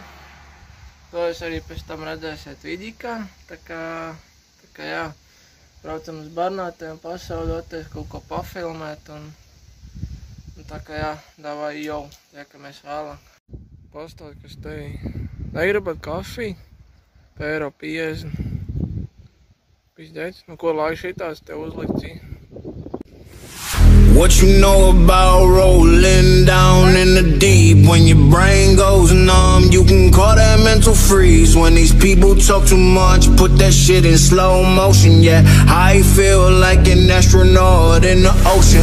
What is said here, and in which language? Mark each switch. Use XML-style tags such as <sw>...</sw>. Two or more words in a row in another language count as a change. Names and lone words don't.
<lv>To jūs arī pēc tam redzēsiet vidikā, tā kā jā, braucam uz Bernātēm pasauļoties, kaut ko pafilmēt, un tā kā jā, davai jau, tiekamies vēlāk. Pastāv, kas tevi. Negribat kafiju? €1,50. Pizdēts, nu ko lai šitās te uzlikts?</lv> <en>What you know about rolling down in the deep? When your brain goes numb, you can call that mental freeze. When these people talk too much, put that shit in slow motion. Yeah, I feel like an astronaut in the ocean.</en>